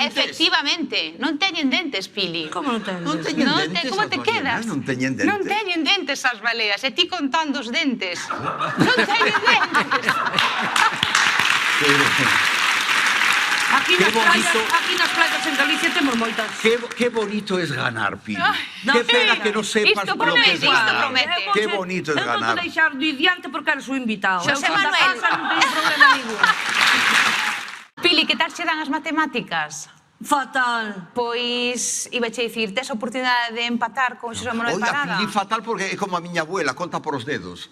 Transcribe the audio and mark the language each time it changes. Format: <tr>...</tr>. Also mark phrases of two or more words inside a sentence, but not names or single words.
<gl>Efectivamente, non teñen dentes, Pili. Como non ten? Non teñen Non dentes. como te as baleas, quedas? Non teñen dentes. Non teñen dentes as baleas, e ti contando os dentes. Non teñen dentes. Aquí Qué nas playas en Galicia temos moitas.</gl> <es>Qué bonito es ganar, Pili. No, Qué pena espera. que no sepas</es> <gl>Isto</gl> <es>lo que es</es> <gl>promete, isto</gl> <es>ganar.</es> <gl>promete.</gl> <es>Qué bonito es</es> <gl>Eu</gl> <es>ganar.</es> <gl>vou deixar do diante porque eres o invitado. Xosé Eu cando Manuel. casa non teño problema ningún. Pili, que tal che dan as matemáticas? Fatal. Pois, iba che dicir, tes a oportunidade de empatar con Xosé Manuel Oiga, Parada? Pili, fatal porque é como a miña abuela, conta por os dedos.</gl>